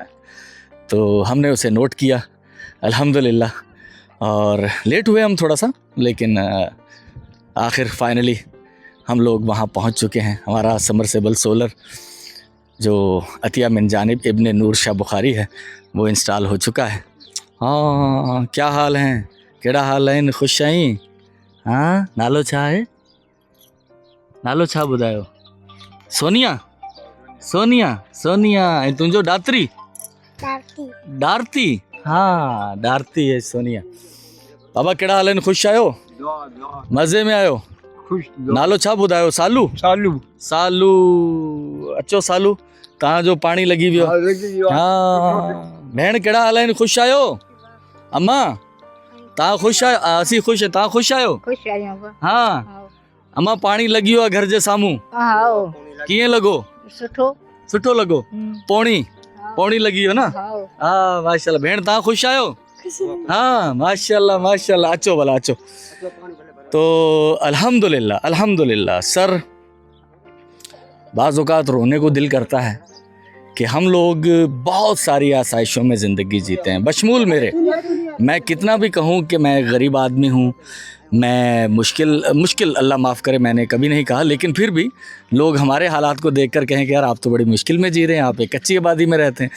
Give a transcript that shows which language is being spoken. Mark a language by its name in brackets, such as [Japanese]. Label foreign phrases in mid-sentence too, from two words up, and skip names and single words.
[Urdu] تو ہم نے اسے نوٹ کیا الحمدللہ، اور لیٹ ہوئے ہم تھوڑا سا، لیکن آخر فائنلی ہم لوگ وہاں پہنچ چکے ہیں. ہمارا سمرسیبل سولر جو عطیہ من جانب ابن نور شاہ بخاری ہے وہ انسٹال ہو چکا ہے. [Sindhi] हाँ, [Urdu] کیا حال ہیں, [Sindhi] केड़ा हाल है, खुश आहीं? हाँ, नालो छा है, नालो छा ॿुधायो? सोनिया, सोनिया, सोनिया ऐं तुंहिंजो डात्री? डारती, हाँ डारती है सोनिया। बाबा केड़ा हाल आहिनि, ख़ुशि आहियो? मज़े में आहियो? नालो छा ॿुधायो? सालू? सालू, सालू, अचो सालू, तव्हांजो पाणी लॻी वियो। हाँ भेण केड़ा हाल आहिनि, ख़ुशि आहियो? अम्मा तव्हां ख़ुशि आहियो? असीं ख़ुशि आहियूं, तव्हां ख़ुशि आहियो? हाँ अम्मा, पाणी लॻी वियो आहे घर जे साम्हूं, कीअं लॻो? सुठो, सुठो लॻो। पौणी पौणी लॻी वियो न? हाँ माशाल्लाह। भेण तव्हां ख़ुशि आहियो? हाँ माशाल्लाह माशाल्लाह, अचो भला अचो। [Urdu] تو الحمدللہ الحمدللہ. سر بعض اوقات رونے کو دل کرتا ہے کہ ہم لوگ بہت ساری آسائشوں میں زندگی جیتے ہیں، بشمول میرے. میں کتنا بھی کہوں کہ میں غریب آدمی ہوں، میں مشکل اللہ معاف کرے میں نے کبھی نہیں کہا، لیکن پھر بھی لوگ ہمارے حالات کو دیکھ کر کہیں کہ یار آپ تو بڑی مشکل میں جی رہے ہیں، آپ ایک کچی آبادی میں رہتے ہیں.